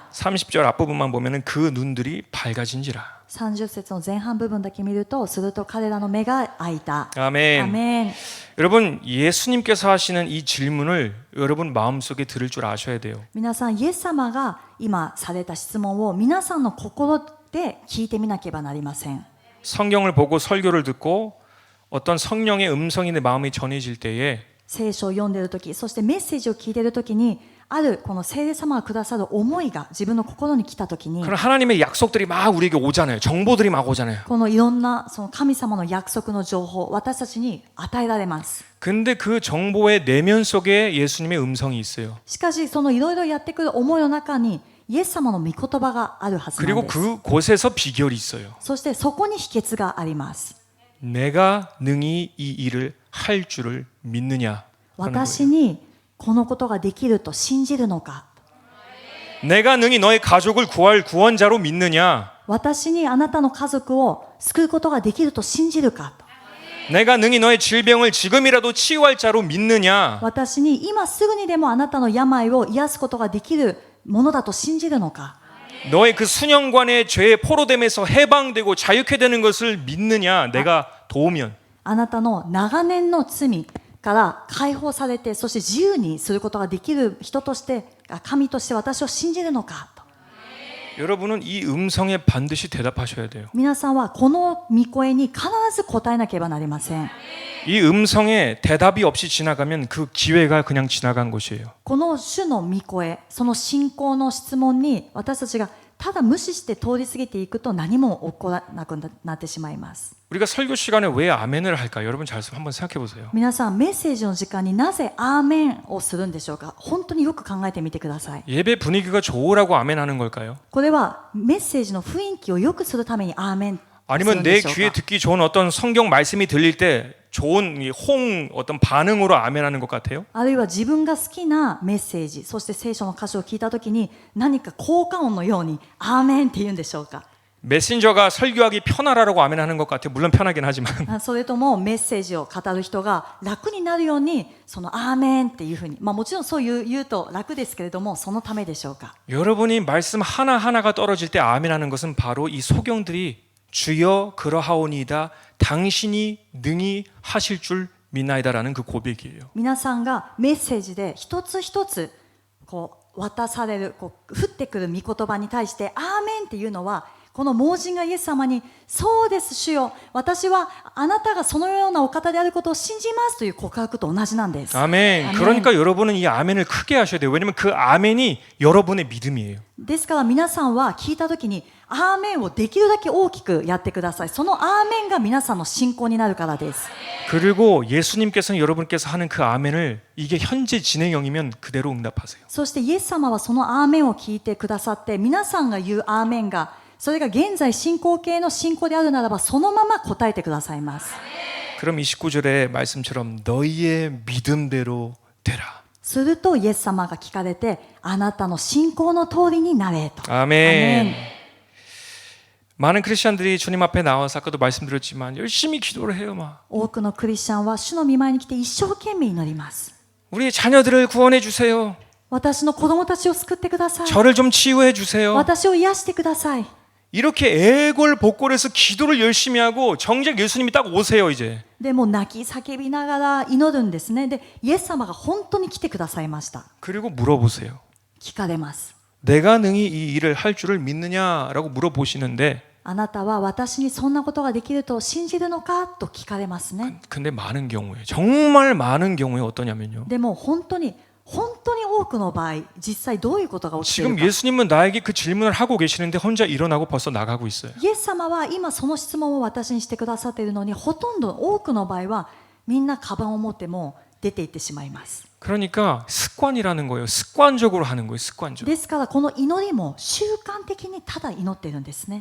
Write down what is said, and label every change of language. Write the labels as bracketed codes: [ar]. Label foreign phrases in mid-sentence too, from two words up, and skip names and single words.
[ko] 30절 앞부분만 보면은 그 눈들이 밝아진지라 [ja] 30 節の前半部分だけ見るとすると彼らの目が開いた。 [ko] 아멘. [ja] アメン。 [ko] 여러분 예수님께서 하시는 이 질문을 여러분 마음속에 들을 줄 아셔야 돼요. [ja] 皆さんイエス様が今された質問を皆さんの心で聞いてみなければなりません。 [ko] 성경을 보고 설교를 듣고 어떤 성령의 음성이 내 마음에 전해질 때에 [ja] 聖書を読んでいるとき、そしてメッセージを聞いているときに、あるこの聖霊様がくださる思いが自分の心に来たときに、 [ko] 그런 하나님의 약속들이 막 우리에게 오잖아요. 정보들이 막 오잖아요. [ja] このいろんなその神様の約束の情報、私たちに与えられます。 [ko] 근데 그 정보의 내면 속에 예수님의 음성이 있어요. [ja] しかし、そのいろいろやってくる思いの中に、イエス様の御言葉があるはずなん [ko] 그리고 [ja] です。 [ko] 그곳에서 비결이 있어요. [ja] そしてそこに秘訣があります。 [ko] 내가 능히 이 일을 할 줄을 믿느냐 하는 [ja] 私 [ko] 거예요. [ja] にこのことができると信じるのか。 [ko] 내가 능히 너의 가족을 구할 구원자로 믿느냐 [ja] 私にあなたの家族を救うことができると信じるか。 [ko] 내가 능히 너의 질병을 지금이라도 치유할 자로 믿느냐 [ja] 私に今すぐにでもあなたの病を癒すことができるものだと信じるのか。 [ko] 너의 그 수년간의 죄의 포로됨에서 해방되고 자유케 되는 것을 믿느냐 내가 도우면 [ja] あなたの長年の罪から解放されて、そして自由にすることができる人として、神として私を信じるのかと。 [ko] 여러분은 이 음성에 반드시 대답하셔야 돼요. [ja] 皆さんはこの御声に必ず答えなければなりません。 [ko] 이 음성에 대답이 없이 지나가면 그 기회가 그냥 지나간 것이에요. [ja] この主の御声、その信仰の質問に私たちがただ無視して通り過ぎていくと何も起こらなくなってしまいます。 [ko] 우리가 설교 시간에 왜 아멘을 할까? 여러분 잘 한번 생각해 보세요. [ja] 皆さんメッセージの時間になぜアーメンをするんでしょうか。本当によく考えてみてください。 [ko] 예배 분위기가 좋으라고 아멘하는 걸까요? [ja] これはメッセージの雰囲気を良くするためにアーメンする [ko] 아니면 [ja] ん [ko] 내 [ja] でしょう [ko] 귀에 [ja] か。 [ko] 듣기 좋은 어떤 성경 말씀이 들릴 때 좋은 이 어떤 반응으로 아멘하는 것 같아요? [ja] あるいは自分が好きなメッセージ、そして聖書の箇所を聞いたときに何か効果音のようにアーメンって言うんでしょうか。 [ko] 메신저가 설교하기 편하라고 아멘하는 것 같아요. 물론 편하긴 하지만 [ja] それともメッセージを語る人が楽になるようにそのアーメンっていうふうに、もちろんそう言うと楽ですけれどもそのためでしょうか。 [ko] 여러분이 말씀 하나하나가 떨어질 때 아멘하는 것은 바로 이 소경들이 주여 그러하오니이다 당신이 능히 하실 줄 믿나이다라는 그 고백이에요. [ja] 皆さんがメッセージで一つ一つこう渡される降ってくる御言葉に対してアーメンっていうのはこの盲人がイエス様に、そうです主よ、私はあなたがそのようなお方であることを信じますという告白と同じなんです。 [ko] 아멘. 그러니까 여러분은 이 아멘을 크게 하셔야 돼요. 왜냐면 그 아멘이 여러분의 믿음이에요. [ja] ですから皆さんは聞いたときにアーメンをできるだけ大きくやってください。そのアーメンが皆さんの信仰になるからです。 [ko] 그리고 예수님께서는 여러분께서 하는 그 아멘을 이게 현재 진행형이면 그대로 응답하세요. [ja] そしてイエス様はそのアーメンを聞いてくださって、皆さんが言うアーメンがそれが現在進行形の信仰であるならば、そのまま答えてくださいます。 [ko] 그럼 29절의 말씀처럼 너희의 믿음대로 되라. [ja] するとイエス様が聞かれて、あなたの信仰の通りになれと。 [ko] 아멘. 많은 크리스천들이 주님 앞에 나와서 아까도 말씀드렸지만 열심히 기도를 해요. 막 [ja] 多くのクリスチャンは主の御前に来て一生懸命祈ります。 [ko] 우리 자녀들을 구원해 주세요. [ja] 私の子供たちを救ってください。 [ko] 저를 좀 치유해 주세요. [ja] 私を癒してください。 [ko] 이렇게 애골복골해서 기도를 열심히 하고 정작 예수님이 딱 오세요 이제. [ja] でもう泣き叫びながら祈るんですね。で、イエス様が本当に来てくださいました。 [ko] 그리고 물어보세요. [ja] 聞かれます。 [ko] 내가 능히 이 일을 할 줄을 믿느냐라고 물어보시는데 [ja] あなたは私にそんなことができると信じるのかと聞かれますね。 [ko] 근데 많은 경우에 정말 많은 경우에 어떠냐면요. [ja] でも本当に多くの場合、実際どういうことが起きている [ko] 지금 [ja] か。 [ko] 예수님은 나에게 그 질문을 하고 계시는데 혼자 일어나고 벌써 나가고 있어요. [ja] イエス様は今その質問を私にしてくださっているのに、ほとんど多くの場合はみんなカバンを持っても出て行ってしまいます。 [ko] 그러니까 습관이라는 거예요. 습관적으로 하는 거예요. 습관적으로. [ja] ですからこの祈りも習慣的にただ祈っているんですね。